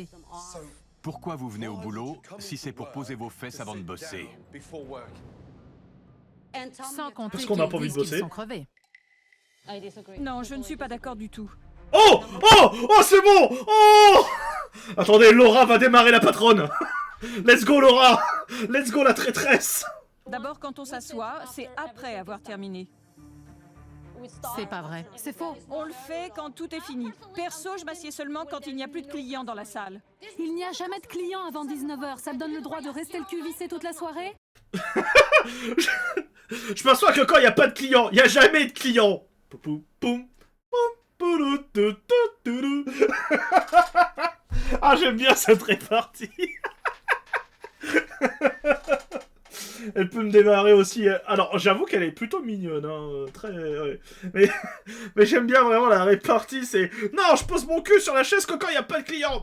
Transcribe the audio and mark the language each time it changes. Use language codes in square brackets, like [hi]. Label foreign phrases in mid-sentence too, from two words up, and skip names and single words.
[fr] Pourquoi vous venez au boulot si c'est pour poser vos fesses avant de bosser? Sans compter Parce qu'on n'a pas qu'ils envie de disent qu'ils bosser. sont crevés. Non, je ne suis pas d'accord du tout. Oh, c'est bon. Oh. Attendez, Laura va démarrer la patronne. [en] Let's go, Laura. Let's go, [fr] la traîtresse. D'abord, quand on s'assoit, c'est après avoir terminé. C'est pas vrai. C'est faux. On le fait quand tout est fini. Perso, je m'assieds seulement quand il n'y a plus de clients dans la salle. Il n'y a jamais de clients avant 19h. Ça te donne le droit de rester le cul vissé toute la soirée? Je m'assois que quand il n'y a pas de clients, il n'y a jamais de clients. Poum, poum, poum, poulou, tou, tou, toulou. Ah, j'aime bien cette répartie. Elle peut me démarrer aussi. Alors, j'avoue qu'elle est plutôt mignonne, hein, très. Ouais. Mais j'aime bien vraiment la répartie. C'est non, je pose mon cul sur la chaise que quand il n'y a pas de clients.